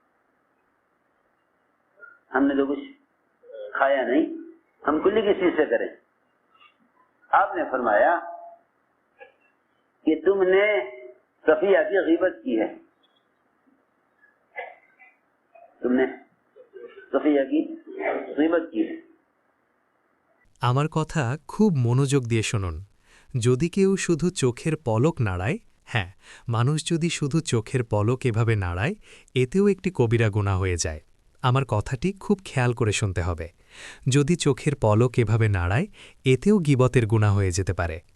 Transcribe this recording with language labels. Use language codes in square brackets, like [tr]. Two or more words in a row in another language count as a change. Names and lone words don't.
[ur] ہم نے تو کچھ کھایا نہیں، ہم کلی کس چیز سے کریں؟ آپ نے فرمایا کہ تم نے صفیہ کی غیبت کی ہے، تم نے صفیہ کی غیبت کی ہے. [bn] আমার কথা খুব মনোযোগ দিয়ে শুনুন। যদি কেউ শুধু চোখের পলক নাড়ায়, হ্যাঁ, মানুষ যদি শুধু চোখের পলক এভাবে নাড়ায়, এতেও একটি কবিরা গুনাহ হয়ে যায়। আমার কথাটি খুব খেয়াল করে শুনতে হবে। যদি চোখের পলক এভাবে নাড়ায়, এতেও গীবতের গুনাহ হয়ে যেতে পারে।